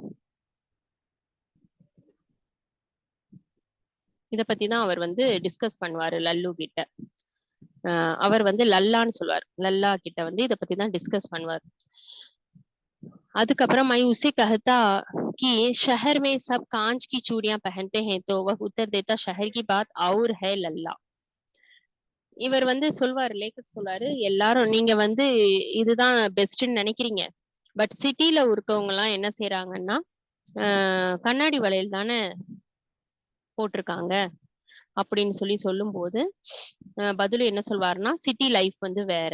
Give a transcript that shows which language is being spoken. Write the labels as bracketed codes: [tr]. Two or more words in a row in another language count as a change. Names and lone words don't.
[ta] இத பத்தி தான் அவர் வந்து டிஸ்கஸ் பண்ணுவாரு லல்லு கிட்ட. அவர் வந்து லல்லான்னு சொல்லுவார். லல்லா கிட்ட வந்து இத பத்தி தான் டிஸ்கஸ் பண்ணுவார். [hi] அதுக்கப்புறம் मैं उसे कहता कि शहर में सब कांच की चूड़ियां पहनते हैं तो वह उत्तर देता शहर की बात और है लल्ला. [ta] இவர் வந்து சொல்வாரு, லேக்கக் சொல்வாரு, எல்லாரும் நீங்க வந்து இதுதான் பெஸ்ட்ன்னு நினைக்கிறீங்க, பட் சிட்டில இருக்கவங்க எல்லாம் என்ன செய்யறாங்கன்னா கண்ணாடி வளையல் தானே போட்டிருக்காங்க அப்படின்னு சொல்லும்போது பதிலு என்ன சொல்வாருன்னா, [en] city life [ta] வந்து வேற.